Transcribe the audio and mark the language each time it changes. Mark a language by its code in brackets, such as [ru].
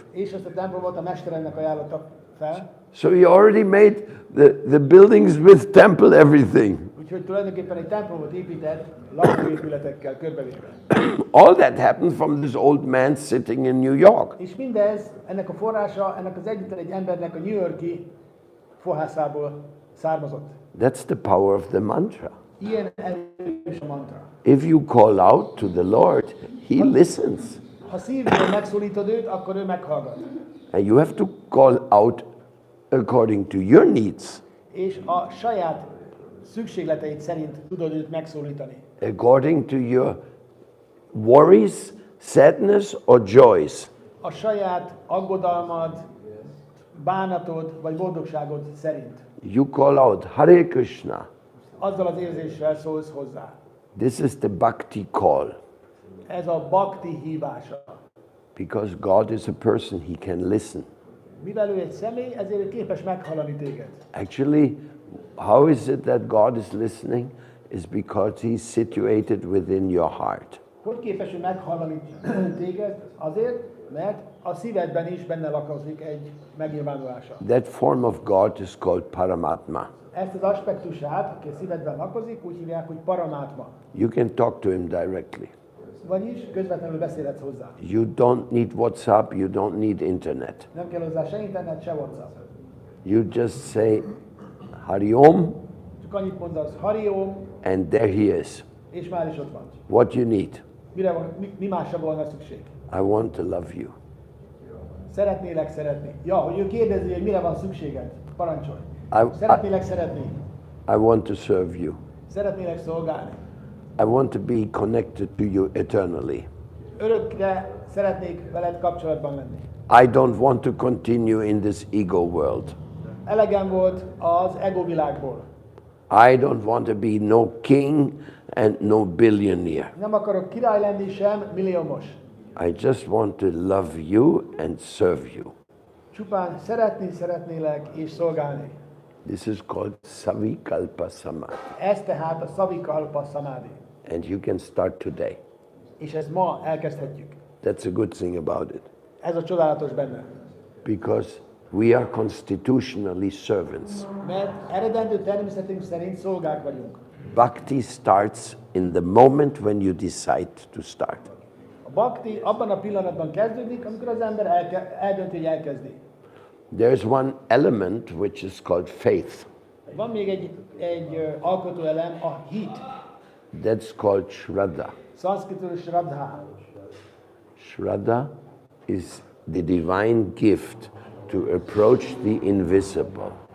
[hu] És ezt a templomot a mesteremnek ajánlotta fel. [en] So he already made the buildings with temple everything. [hu] Úgyhogy tulajdonképpen egy templomot épített lakóépületekkel körbevéve. [en] All that happened from this old man sitting in New York. [hu] És mindez, ennek a forrása, ennek az egyetlen egy embernek a New York-i fohászából származott. [en] That's the power of the mantra. [hu] Ilyen erős a mantra. [en] If you call out to the Lord, he listens. [hu] Ha szívből megszólítod őt, akkor ő meghallgat. [en] And you have to call out according to your needs, [hu] És a saját szükségleteid szerint tudod őt megszólítani. [en] according to your worries, sadness, or joys. [hu] A saját aggodalmad, bánatod vagy boldogságod szerint. [en] You call out, Hare Krishna. [hu] Azzal az érzéssel szólsz hozzá. [en] This is the Bhakti call. [hu] Ez a Bhakti hívása. [en] Because God is a person, he can listen. [hu] Mivel ő egy személy, ezért ő képes meghallani téged. [en] Actually, how is it that God is listening? Is because he's situated within your heart. [hu] Hogy képes ő meghallani téged? Azért, mert a szívedben is benne lakozik egy megnyilvánulása. [en] That form of God is called Paramatma. [hu] Ezt az aspektusát, aki a szívedben lakozik, úgy hívják, hogy Paramátma. [en] You can talk to him directly. [hu] Vagyis közvetlenül beszélhetsz hozzá. [en] You don't need WhatsApp, you don't need internet. [hu] Nem kell hozzá se internet, se WhatsApp. [en] You just say Hari Om, [hu] Csak annyit mondasz, Hari Om, [en] and there he is. [hu] és már is ott van. [en] What you need. [hu] Mire van, mi másra volna szükség? [en] I want to love you. [hu] Szeretnélek szeretni. Ja, hogy ő kérdezi, hogy mire van szükséged. Parancsolj. [en] I- [hu] Szeretnélek szeretni. [en] I want to serve you. [hu] Szeretnélek szolgálni. [en] I want to be connected to you eternally. [hu] Örökre szeretnék veled kapcsolatban lenni. [en] I don't want to continue in this ego world. [hu] Elegem volt az ego világból. [en] I don't want to be no king and no billionaire. [hu] Nem akarok király lenni sem, milliómos. [en] I just want to love you and serve you. [hu] Csupán szeretnélek és szolgálni. [en] This is called Savikalpa Samadhi. [hu] Ez tehát a Savikalpa Samadhi. [en] And you can start today. [hu] És ezt ma elkezdhetjük. [en] That's a good thing about it. [hu] Ez a csodálatos benne. [en] Because we are constitutionally servants. [hu] Mert eredendő természetünk szerint szolgák vagyunk. [en] Bhakti starts in the moment when you decide to start. [hu] A bhakti abban a pillanatban kezdődik, amikor az ember eldönti, hogy elkezdi. [en] There's one element which is called faith. [hu] Van még egy alkotóelem, a hit. [en] That's called Shraddha. [hu] Szanszkritul Shraddha. [en] Shraddha is the divine gift to approach the invisible.